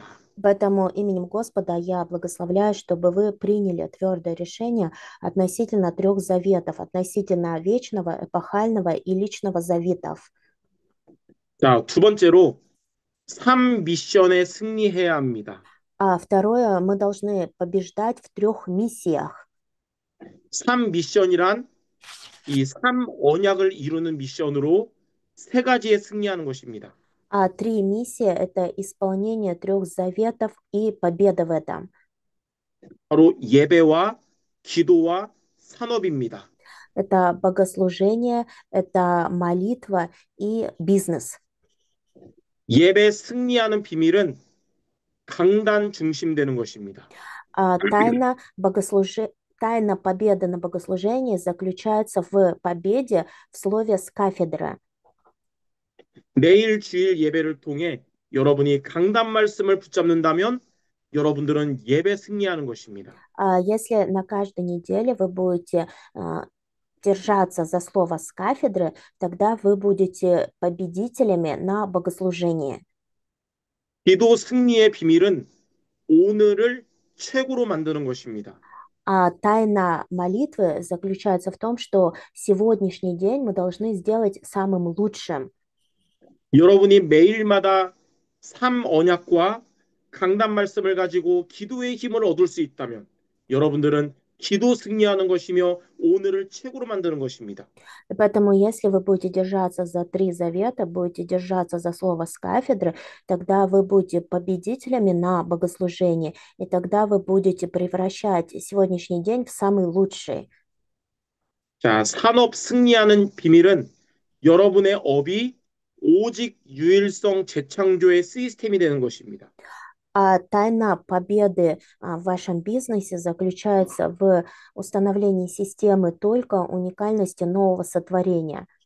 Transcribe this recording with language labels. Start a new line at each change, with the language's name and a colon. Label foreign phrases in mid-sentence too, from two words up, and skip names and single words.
Russian: Поэтому именем Господа я благословляю, чтобы вы приняли твердое решение относительно 3 заветов, относительно вечного, эпохального и личного заветов.
Korean: 자, 두 번째로 삼 미션에 승리해야 합니다.
Russian: А второе, мы должны побеждать в 3 миссиях.
Korean: 삼 미션이란 이 삼 언약을 이루는 미션으로 세 가지에 승리하는 것입니다.
Russian: А 3 миссии– это исполнение 3 заветов и победа в этом.
Korean: 바로 예배와 기도와 산업입니다.
Russian: Это богослужение, это молитва и бизнес.
Korean: 예배 승리하는 비밀은 강단 중심되는 것입니다.
Russian: Тайна победы на богослужении заключается в победе в слове с кафедры.
Korean: 내일 주일 예배를 통해 여러분이 강단 말씀을 붙잡는다면 여러분들은 예배 승리하는 것입니다.
Russian: Если на каждой неделе вы будете держаться за слово с кафедры, тогда вы будете победителями на богослужении.
Korean: 기도 승리의 비밀은 오늘을 최고로 만드는 것입니다.
Russian: А тайна молитвы заключается в том, что сегодняшний день мы должны сделать самым лучшим.
Korean: 여러분이 매일마다 삼 언약과 강단 말씀을 가지고 기도의 힘을 얻을 수 있다면 여러분들은 기도 승리하는 것이며 오늘을 최고로 만드는 것입니다.
Russian: И поэтому, если вы будете держаться за 3 завета, будете держаться за слово с кафедры, тогда вы будете победителями на богослужении, и тогда вы будете превращать сегодняшний день в самый лучший.
Korean: 자, 산업 승리하는 비밀은 여러분의 업이 오직 유일성 재창조의 시스템이 되는 것입니다.
Russian: А тайна победы в вашем бизнесе заключается в установлении системы только уникальности нового сотворения.